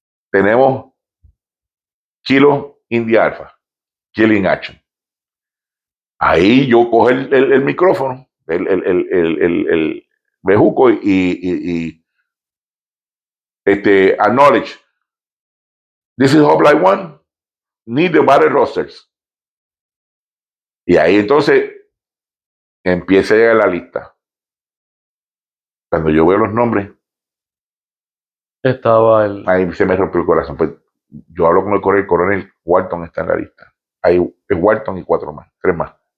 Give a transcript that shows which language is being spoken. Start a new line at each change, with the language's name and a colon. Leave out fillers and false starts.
Spanish: Tenemos Kilo India Alpha,
English: Killing Action.
Spanish: Ahí yo cojo el micrófono, el bejuco y acknowledge.
English: This is Hotline 1, need the battle rosters.
Spanish: Y ahí entonces empieza a llegar la lista. Cuando yo veo los nombres, estaba ahí se me rompió el corazón. Pues yo hablo con el coronel Walton, está en la lista. hay en Walton y 4 más, 3 más.